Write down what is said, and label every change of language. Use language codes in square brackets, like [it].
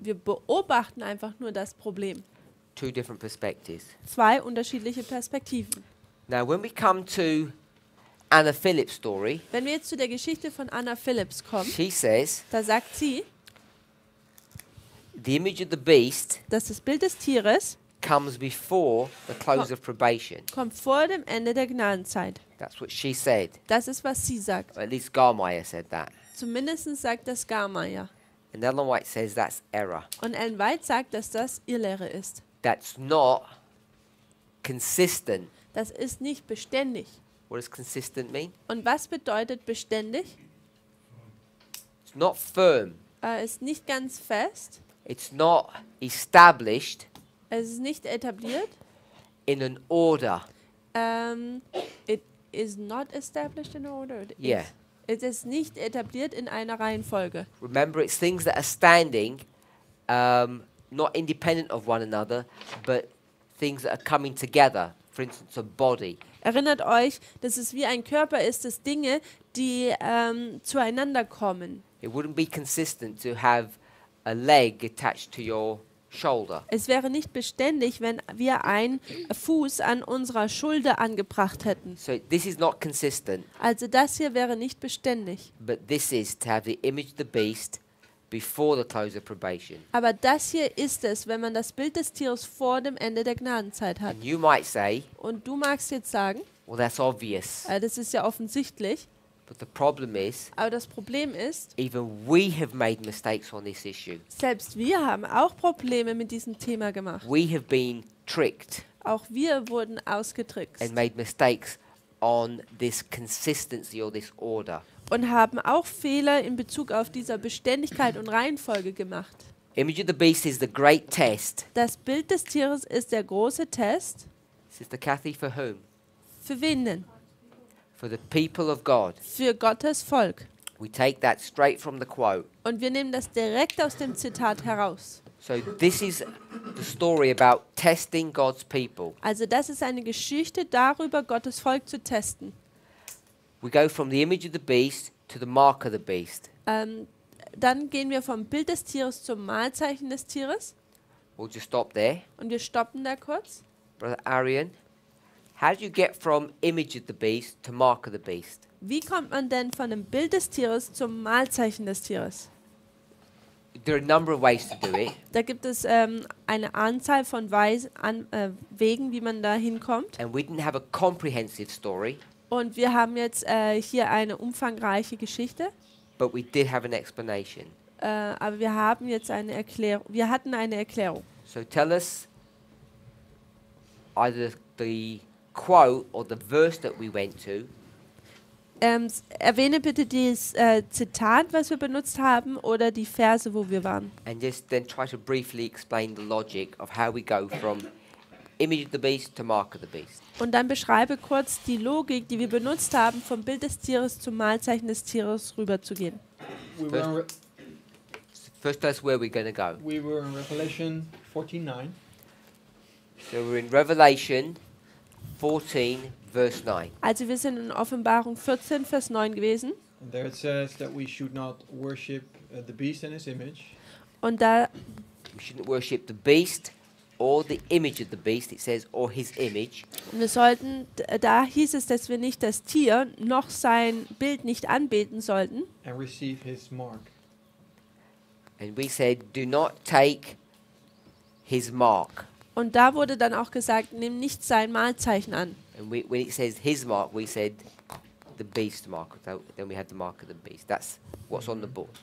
[de] Wir beobachten einfach nur das Problem. [en] Two different perspectives. [de] Zwei unterschiedliche Perspektiven. [en] Now, when we come to Anna Phillips' story, [de] Wenn wir jetzt zu der Geschichte von Anna Phillips kommen, [en] she says, [de] da sagt sie, [en] the image of the beast [de] dass das Bild des Tieres [en] comes before the close of probation. [de] kommt vor dem Ende der Gnadenzeit. [en] That's what she said. [de] Das ist, was sie sagt. [en] Or at least Garmeyer said that. [de] Zumindest sagt das Garmeyer. [en] And Ellen White says that's error. [de] Und Ellen White sagt, dass das Irrlehre ist. [en] That's not consistent. [de] Das ist nicht beständig. [en] What does consistent mean? [de] Und was bedeutet beständig? [en] It's not firm. [de] Ist nicht ganz fest. [en] It's not established [de] Es ist nicht etabliert. [en] in an order. It is not established in order. Yeah. [de] Es ist nicht etabliert in einer Reihenfolge. [en] Remember, it's things that are standing, not independent of one another, but things that are coming together. For instance, a body. [de] Erinnert euch, dass es wie ein Körper ist, dass Dinge, die zueinander kommen. [en] It wouldn't be consistent to have a leg attached to your shoulder. [de] Es wäre nicht beständig, wenn wir einen Fuß an unserer Schulter angebracht hätten. [en] So this is not consistent, [de] Also das hier wäre nicht beständig. [en] but this is to have the image of the beast before the close of probation. [de] Aber das hier ist es, wenn man das Bild des Tieres vor dem Ende der Gnadenzeit hat. [en] And you might say, [de] Und du magst jetzt sagen, [en] well, that's obvious. [de] das ist ja offensichtlich, [en] But the problem is, [de] aber das Problem ist, [en] even we have made mistakes on this issue. [de] selbst wir haben auch Probleme mit diesem Thema gemacht. [en] We have been tricked [de] Auch wir wurden ausgetrickst [en] and made mistakes on this consistency or this order. [de] und haben auch Fehler in Bezug auf dieser Beständigkeit und Reihenfolge gemacht. [en] Image of the beast is the great test. [de] Das Bild des Tieres ist der große Test. [en] Sister Kathy, for whom? [de] Für wen denn? [en] For the people of God. [de] Für Gottes Volk. [en] We take that straight from the quote. [de] Und wir nehmen das direkt aus dem Zitat heraus. [en] So this is the story about testing God's people. [de] Also das ist eine Geschichte darüber, Gottes Volk zu testen. [en] We go from the image of the beast to the mark of the beast. [de] Dann gehen wir vom Bild des Tieres zum Mahlzeichen des Tieres. [en] We'll just stop there. [de] Und wir stoppen da kurz. [en] Brother Arian, how do you get from image of the beast to mark of the beast? [de] Wie kommt man denn von dem Bild des Tieres zum Mahlzeichen des Tieres? [en] There are a number of ways to do it. [de] Da gibt es eine Anzahl von Wegen, wie man da hinkommt. [en] And we didn't have a comprehensive story, [de] Und wir haben jetzt hier eine umfangreiche Geschichte. [en] but we did have an explanation. [de] Aber wir haben jetzt eine Erklärung. Wir hatten eine Erklärung. [en] So tell us either the quote or the verse that we went to, [de] Erwähne bitte das Zitat, was wir benutzt haben, oder die Verse, wo wir waren. [en] and just then try to briefly explain the logic of how we go from image of the beast to mark of the beast. [de] Und dann beschreibe kurz die Logik, die wir benutzt haben, vom Bild des Tieres zum Mahlzeichen des Tieres rüberzugehen. [en] We were, in Re- First, that's where we're going to go. we were in Revelation 14:9, So we're in Revelation 14, verse 9. [de] Also wir sind in Offenbarung 14, Vers 9 gewesen. [en] and there it says that we should not worship the beast and his image, [de] Und da [en] We shouldn't worship the beast or the image of the beast. It says, or his image. [de] wir sollten, da hieß es, dass wir nicht das Tier noch sein Bild nicht anbeten sollten. [en] and receive his mark. And we said, do not take his mark. [de] Und da wurde dann auch gesagt, nimm nicht sein Mahlzeichen an. [en] And when it says his mark, we said the beast mark. Then we had the mark of the beast. That's what's on the board.